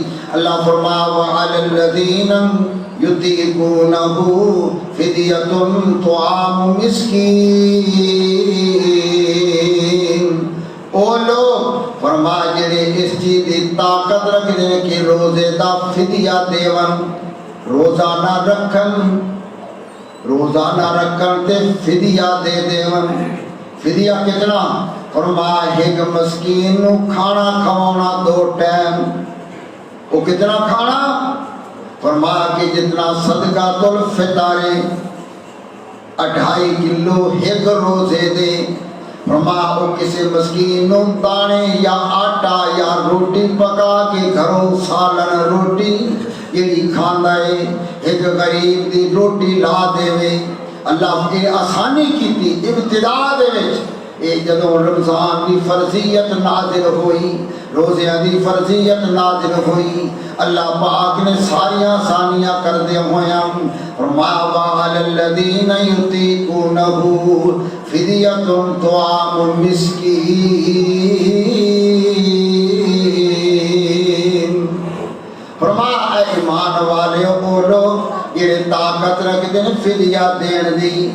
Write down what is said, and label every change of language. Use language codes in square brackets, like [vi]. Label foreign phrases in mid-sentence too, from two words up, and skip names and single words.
[pa] اللہ فرمایا [ar] وعلی الذین یطیقونہ فدیۃ طعام مسکین، [pa] او لوگ فرمایا جڑے اس چیز دی طاقت رکھدے کہ روزے دا فدیہ دیون، روزانہ رکھن تے فدیہ دے دیون۔ فدیہ کتنا؟ فرمایا ایک مسکین نو کھانا کھوانا 2 ٹائم۔ وہ کتنا کھانا؟ فرمایا کہ جتنا صدقۃ الفطر 2.5 کلو ایک روزے دے۔ فرمایا وہ کسی مسکین نو دانے یا آٹا یا روٹی پکا کے گھروں سالن روٹی جیڑی کھاندا ہے، ایک غریب دی روٹی لا دے۔ اللہ نے آسانی کی تھی ابتدا دے وچ۔ اے جدوں رمضان دی فرضیت نازل ہوئی، روزے دی فرضیت نازل ہوئی، اللہ پاک نے ساری آسانیاں کر دے ہویاں۔ فرمایا [ar] وعلی الذین یطیقونہ فدیۃ طعام مسکین، [pa] فرمایا اے ایمان والے او لوگ یہ طاقت رکھتے ہیں فدیہ دین دی۔